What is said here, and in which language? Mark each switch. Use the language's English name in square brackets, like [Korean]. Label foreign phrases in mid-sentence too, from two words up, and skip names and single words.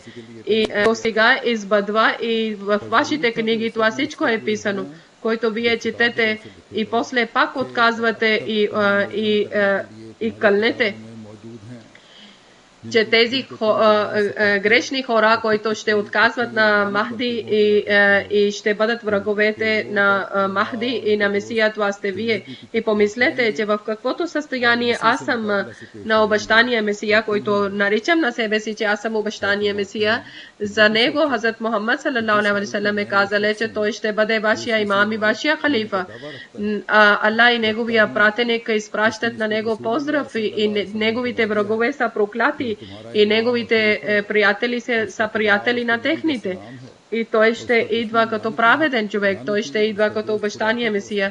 [Bulgarian] И сега избъдва и в вашите книги това всичко е писано, който вие четете и после пак отказвате и кълнете, че тези грешни хора, които ще отказват на Махди и ще бъдат враговете на Махди и на Месия, това сте вие. И помислете, че в каквото състояние аз съм на обещание Месия, който наричам на себе си, че аз съм обещание Месия, за него Хазрат Мухаммад [Arabic] صلى الله عليه وسلم [Bulgarian] е казал, че той ще бъде вашия имам и вашия халифа. Аллах и неговия пратеник изпращат на него поздрав и неговите врагове са прокляти и неговите приятели са приятели на техните. И той ще идва като праведен човек, той ще идва като обещание Месия.